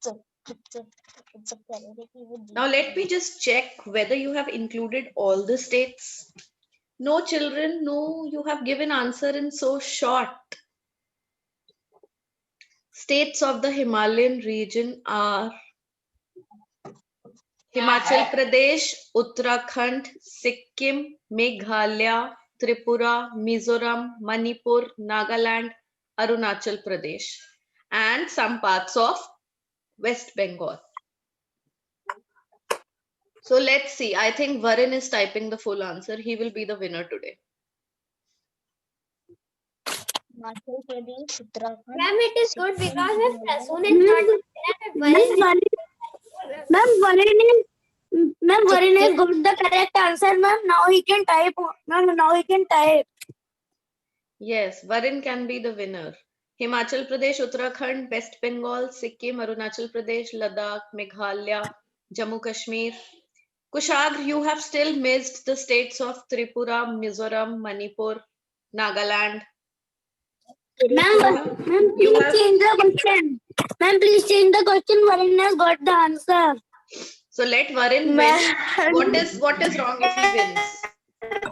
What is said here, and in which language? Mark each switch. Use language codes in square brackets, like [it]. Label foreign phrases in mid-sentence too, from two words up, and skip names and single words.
[en] Now let me just check whether you have included all the states. No, children, no, you have given answer in so short. States of the Himalayan region are Himachal Pradesh, Uttarakhand, Sikkim, Meghalaya, Tripura, Mizoram, Manipur, Nagaland, Arunachal Pradesh, and some parts of West Bengal. So let's see. I think Varun is typing the full answer. He will be the winner today. Ma'am, it is good because my Prasoon is not Ma'am, Varun has got the correct answer, ma'am. Now he can type. Ma'am, now he can type. Yes, Varun can be the winner. Himachal Pradesh, Uttarakhand, West Bengal, Sikkim, Arunachal Pradesh, Ladakh, Meghalaya, Jammu Kashmir. Kushagra, you have still missed the states of Tripura, Mizoram, Manipur, Nagaland. Ma'am, You please have- change the question. Ma'am, please change the question. Varun has got the answer. So let Varun win. What is wrong if he wins?